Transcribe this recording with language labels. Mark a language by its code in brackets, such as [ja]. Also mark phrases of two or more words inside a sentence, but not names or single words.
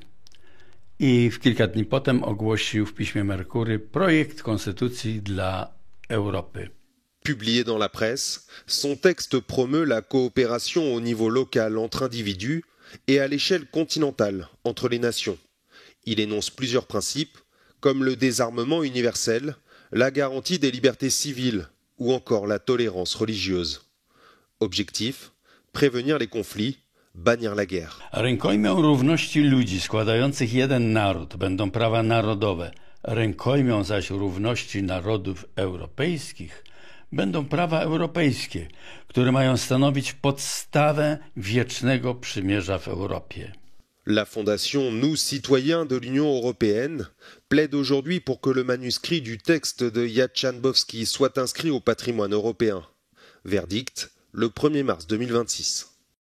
[pl] I w kilka dni potem ogłosił w piśmie Merkury projekt konstytucji dla Europy. [fr] Publié dans la presse, son texte promeut la coopération au niveau local entre individus et à l'échelle continentale entre les nations. Il énonce plusieurs principes, comme le désarmement universel, la garantie des libertés civiles ou encore la tolérance religieuse. Objectif, prévenir les conflits, bannir la guerre. [pl] Rękojmią równości ludzi składających jeden naród będą prawa narodowe, rękojmią zaś równości narodów europejskich będą prawa europejskie, które mają stanowić podstawę wiecznego przymierza w Europie. [fr] La Fondation Nous Citoyens de l'Union Européenne plaide aujourd'hui pour que le manuscrit du texte de Jaczanbowski soit inscrit au patrimoine européen. Verdict, le 1er mars 2026.